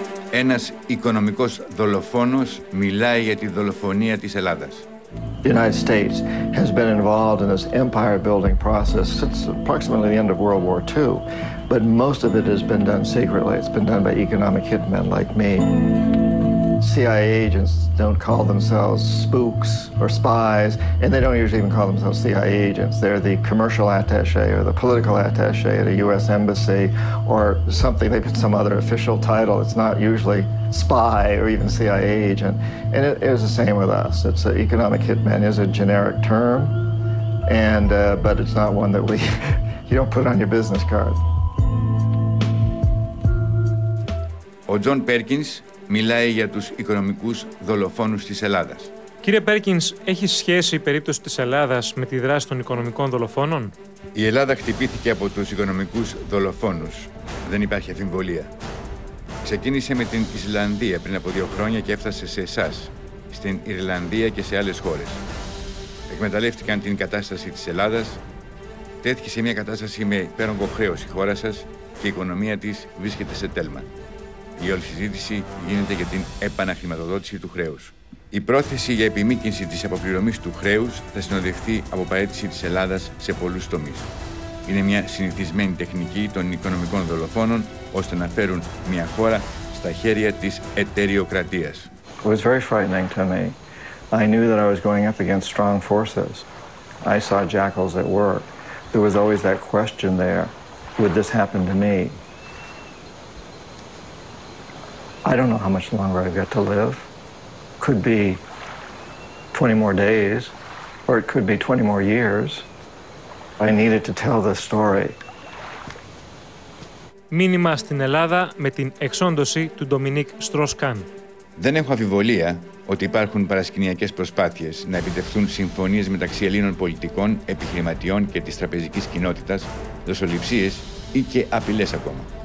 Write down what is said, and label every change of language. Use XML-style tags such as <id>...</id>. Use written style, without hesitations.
<el>Ένας οικονομικός δολοφόνος μιλάει για τη δολοφονία της Ελλάδας.</el> <en>The United States has been involved in this empire-building process since approximately the end of World War II, but most of it has been done secretly. It's been done by economic hitmen like me. CIA agents don't call themselves spooks or spies, and they don't usually even call themselves CIA agents. They're the commercial attaché or the political attaché at a U.S. embassy or something. They put some other official title. It's not usually spy or even CIA agent. And it is the same with us. It's economic hitman is a generic term, and but it's not one that you don't put on your business card.</en> <el>Ο Τζον Πέρκινς μιλάει για τους οικονομικούς δολοφόνους της Ελλάδας. Κύριε Πέρκινς, έχει σχέση η περίπτωση της Ελλάδας με τη δράση των οικονομικών δολοφόνων? Η Ελλάδα χτυπήθηκε από τους οικονομικούς δολοφόνους. Δεν υπάρχει αμφιβολία. Ξεκίνησε με την Ισλανδία πριν από 2 χρόνια και έφτασε σε εσάς, στην Ιρλανδία και σε άλλες χώρες. Εκμεταλλεύτηκαν την κατάσταση της Ελλάδας, τέθηκε σε μια κατάσταση με υπέρογκο χρέος η χώρα σας και η οικονομία της βρίσκεται σε τέλμα. Η όλη συζήτηση γίνεται για την επαναχρηματοδότηση του χρέους. Η πρόθεση για επιμήκυνση της αποπληρωμής του χρέους θα συνοδευτεί από παραίτηση της Ελλάδας σε πολλούς τομείς. Είναι μια συνηθισμένη τεχνική των οικονομικών δολοφόνων ώστε να φέρουν μια χώρα στα χέρια της εταιριοκρατίας.</el> <en>It was very frightening to me. I knew that I was going up against strong forces. I saw jackals at work. There was always that question there, would this happen to me? I don't know how much longer I've got to live. Could be 20 more days, or it could be 20 more years. I needed to tell this story.</en> <el>Μήνυμα στην Ελλάδα με την εξόντωση του Ντομινίκ Στρόσκαν. Δεν έχω αμφιβολία ότι υπάρχουν παρασκηνιακές προσπάθειες να επιτευχθούν συμφωνίες μεταξύ Ελλήνων πολιτικών, επιχειρηματιών και της τραπεζικής κοινότητας, δοσοληψίες ή και απειλές ακόμα.</el>